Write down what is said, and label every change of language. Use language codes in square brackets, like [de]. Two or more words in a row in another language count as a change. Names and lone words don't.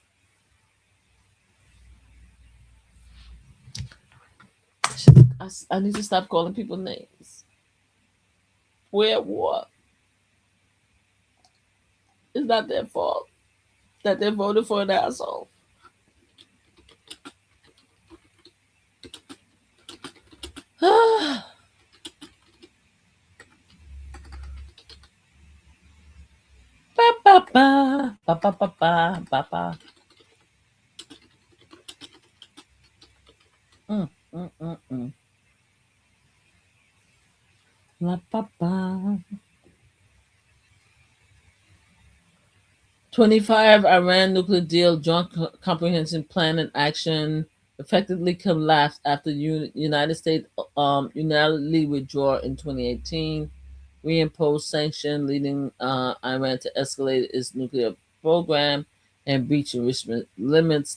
[en] I need to stop calling people names. Where what? It's not their fault that they voted for an asshole. Ba, ba, ba, ba, ba, ba, ba, ba. La, ba, ba. 25 Iran nuclear deal joint comprehensive plan and action effectively collapsed after United States unilaterally withdraw in 2018, reimposed sanctions, leading Iran to escalate its nuclear program and breach enrichment limits.